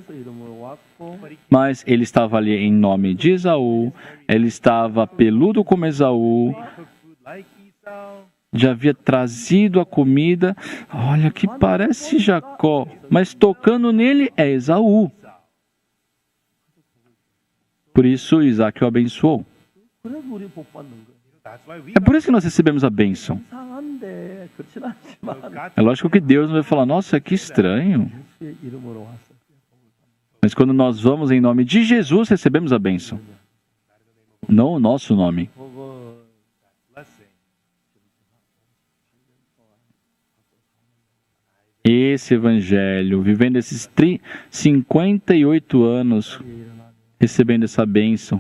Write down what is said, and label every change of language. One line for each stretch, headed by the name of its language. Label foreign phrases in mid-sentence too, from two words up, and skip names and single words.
Portuguese: Mas ele estava ali em nome de Esaú, ele estava peludo como Esaú,
English: Like Esau.
Portuguese: já havia trazido a comida. Olha, que parece Jacó, mas tocando nele é Esaú. Por isso Isaac o abençoou.
Korean: 그래서 우리 복 받는 거예요.
English: That's why we
Portuguese: É por isso que nós recebemos a bênção.
Korean: 이상한데 그렇진 않지만
English: got
Portuguese: É lógico que Deus não vai falar, nossa, que estranho.
Korean: 예수의 이름으로 왔어요.
Portuguese: Mas quando nós vamos em nome de Jesus, recebemos a bênção. Não o nosso nome.
Korean: 그거
English: blessing.
Portuguese: Esse evangelho, vivendo esses 58 anos, recebendo essa bênção.